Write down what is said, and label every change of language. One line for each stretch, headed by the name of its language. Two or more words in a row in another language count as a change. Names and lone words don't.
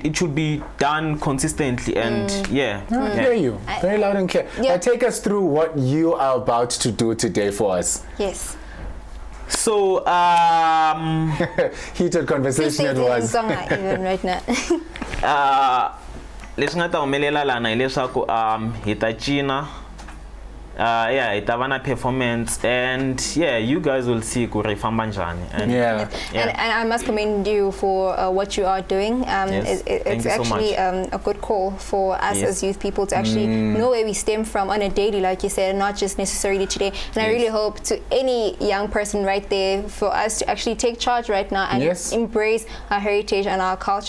English: It should be done consistently, and I hear you very loud and clear. Take us through what you are about to do today for us. Yes. So heated conversation it was. Even right now.
Tsonga: Leswi nga ta humelela lana hileswaku hi ta cina hi ta va na performance,
English: and you guys will see
Tsonga: ku ri famba njhani.
English: And I must commend you for what you are doing. It's actually a good call for us as youth people to actually know where we stem from on a daily, like you said, not just necessarily today. And I really hope to any young person right there for us to actually take charge right now and embrace our heritage and our culture.